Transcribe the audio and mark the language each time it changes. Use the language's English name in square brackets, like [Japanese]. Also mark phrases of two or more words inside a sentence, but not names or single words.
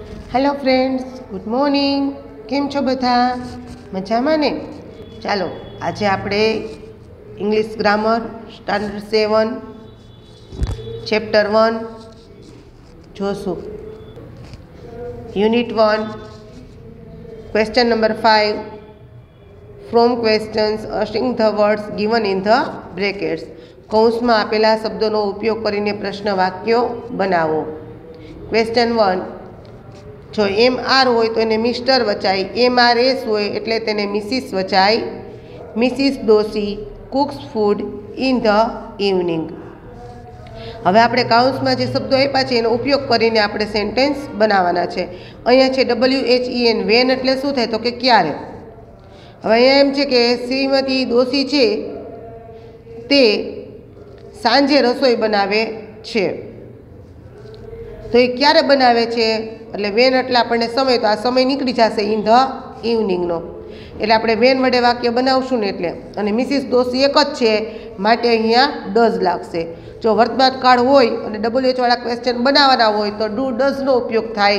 [English] Hello friends, good morning. [Gujarati] કેમ છો બધા? મજામાં ને? ચાલો આજ આપણે [English] English grammar standard 7 chapter 1 [Gujarati] જોશું। [English] Unit 1 question number 5 from questions using the words given in the brackets. [Gujarati] કૌંસમાં આપેલા શબ્દોનો ઉપયોગ કરીને પ્રશ્ન વાક્યો બનાવો। ક્વેશ્ચન 1 જો MR હોય તો એને મિસ્ટર વચાય, MRS હોય એટલે તેને મિસિસ વચાય। [English] Mrs Dosi cooks food in the evening. [Gujarati] હવે આપણે કાઉંસમાં જે શબ્દો આપ્યા છે એનો ઉપયોગ કરીને આપણે સેન્ટેન્સ બનાવવાના છે। અહીંયા છે WHEN વેન એટલે શું થાય તો કે ક્યારે। હવે અહીંયા એમ છે કે શ્રીમતી ડોસી છે તે સાંજે રસોઈ બનાવે છે, તો એ ક્યારે બનાવે છે એટલે વેન એટલે આપણને સમય, તો આ સમય નીકળી જશે [English] in the evening, [Gujarati] એટલે આપણે વેન વડે વાક્ય બનાવશું ને એટલે. અને મિસિસ ડોસી એક જ છે માટે અહીંયા ડઝ લાગશે. જો વર્તમાન કાળ હોય અને WH વાળા ક્વેશ્ચન બનાવવાના હોય તો [English] do does [Gujarati] ઉપયોગ થાય.